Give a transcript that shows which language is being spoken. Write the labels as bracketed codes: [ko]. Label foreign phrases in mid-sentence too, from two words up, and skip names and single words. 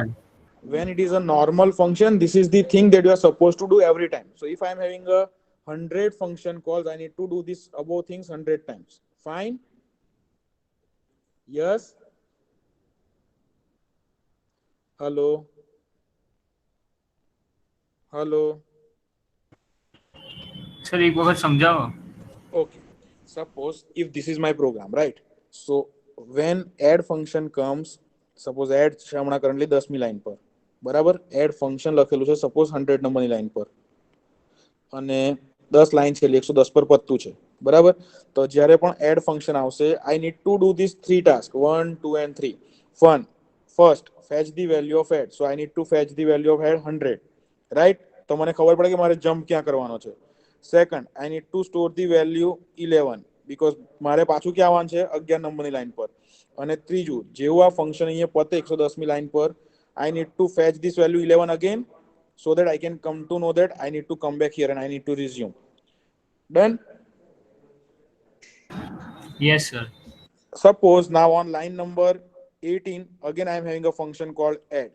[en] When it is a normal function, this is the thing that you are supposed to do every time. So if I am having a 100 function calls, I need to do this above things 100 times. Fine? Yes? Hello? Hello? [gu] સર એક વખત સમજાવો. [en] Okay. Suppose if this is my program, right? So when add function comes, suppose add [gu] છે હમણાં [en] currently [gu] 10મી લાઈન પર, બરાબર? [en] add function [gu] લખેલું છે suppose 100 નંબરની લાઈન પર, અને 10 લાઈન છે, 110 પર પત્તું છે, બરાબર? તો જ્યારે પણ [en] add function આવશે, I need to do these three tasks, 1, 2 and 3. First, fetch the value of add. So I need to fetch the value of add 100, right? [gu] તો મને ખબર પડે કે મારે જમ્પ ક્યાં કરવાનો છે. [en] Second, I need to store the value 11 because [gu] મારે પાછું ક્યાં આવવાનું છે 11 નંબરની લાઈન પર. અને ત્રીજું, જેવું આ ફંક્શન અહીંયા પતે 110મી લાઈન પર, [en] I need to fetch this value 11 again so that I can come to know that I need to come back here and I need to resume. Done? Yes, sir. Suppose now on line number 18, again I am having a function called add.